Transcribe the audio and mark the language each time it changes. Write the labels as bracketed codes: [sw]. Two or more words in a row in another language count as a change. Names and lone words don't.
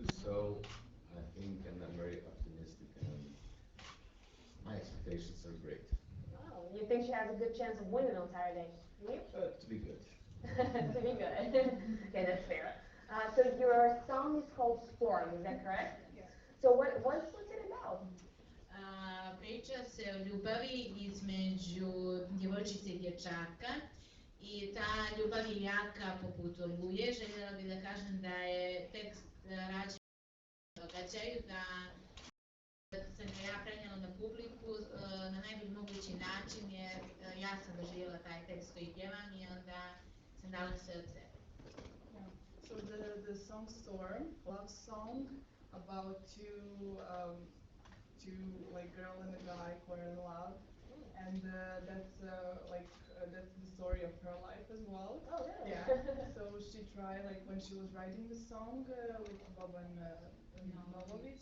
[en] So I think, and I'm very optimistic, and my expectations are great. Wow, you think she has a good chance of winning on Saturday? You? To be good. To be good. Okay, that's fair. So your song is called Storm, is that correct? Yes. So what's it about? [sr] Priča se o ljubavi između djevojčice i dječaka i ta ljubav je jaka poput oluje. Željela bih da kažem da je tekst rađen u događaju, da sam ga ja prenijela na publiku na najbolji mogući način jer ja sam doživjela taj tekst koji pjevam i onda sam dala sve od sebe. [en] So the song Storm, love song about two like girl and a guy who are in love, and that's that's the story of her life as well. Oh, really? Yeah. So she tried like when she was writing the song with Boban Novovic.